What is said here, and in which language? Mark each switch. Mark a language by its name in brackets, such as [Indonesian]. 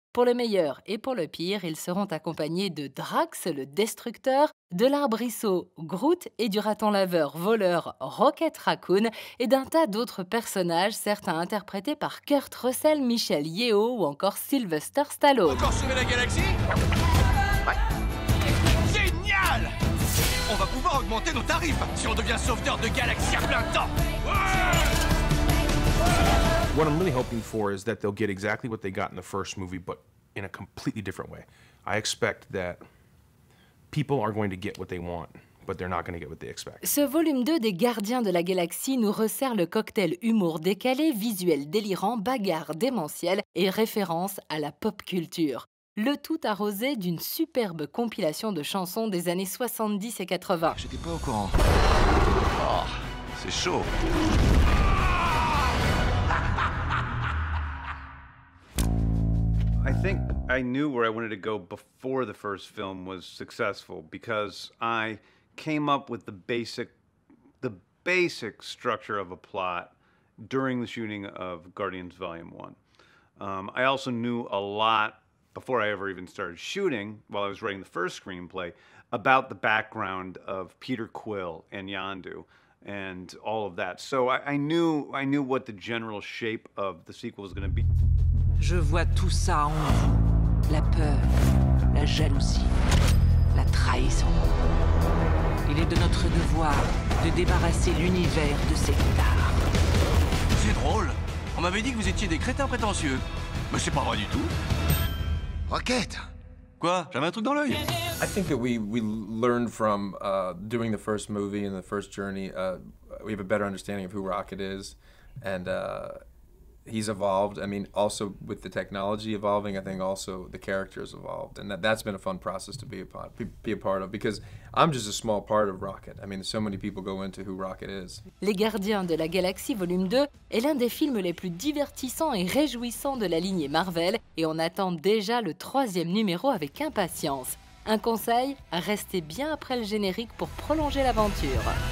[French] Pour le meilleur et pour le pire, ils seront accompagnés de Drax, le destructeur, de l'arbrisseau Groot et du raton laveur voleur Rocket Raccoon et d'un tas d'autres personnages, certains interprétés par Kurt Russell, Michelle Yeoh ou encore Sylvester Stallone. Encore sauver la galaxie? Ouais. Génial! On va pouvoir augmenter nos tarifs si on devient sauveteur de galaxies à plein temps. [English] What I'm really hoping for is that they'll get exactly what they got in the first movie, but in a completely different way. I expect that people are going to get what they want, but they're not going to get what they expect. [French] Ce volume 2 des Gardiens de la Galaxie nous resserre le cocktail humour décalé, visuel délirant, bagarre démentielle et référence à la pop culture. Le tout arrosé d'une superbe compilation de chansons des années 70 et 80. J'étais pas au courant. Oh, c'est chaud. [English] I think I knew where I wanted to go before the first film was successful because I came up with the basic structure of a plot during the shooting of Guardians Volume 1. I also knew a lot before I ever even started shooting, while I was writing the first screenplay, about the background of Peter Quill and Yondu and all of that. So I knew what the general shape of the sequel was going to be. [French] Je vois tout ça en vous. La peur, la jalousie, la trahison. Il est de notre devoir de débarrasser l'univers de ces guitares. C'est drôle. On m'avait dit que vous étiez des crétins prétentieux. Mais c'est pas vrai du tout. Rocket! Quoi? J'avais un truc dans l'œil. [English] I think that we learned from doing the first movie and the first journey. We have a better understanding of who Rocket is, and he's evolved. I mean, also with the technology evolving, I think also the characters evolved, and that's been a fun process to be a part of, because I'm just a small part of Rocket. I mean, so many people go into who Rocket is. [French] Les Gardiens de la Galaxie volume 2 est l'un des films les plus divertissants et réjouissants de la lignée Marvel, et on attend déjà le 3e numéro avec impatience. Un conseil, restez bien après le générique pour prolonger l'aventure.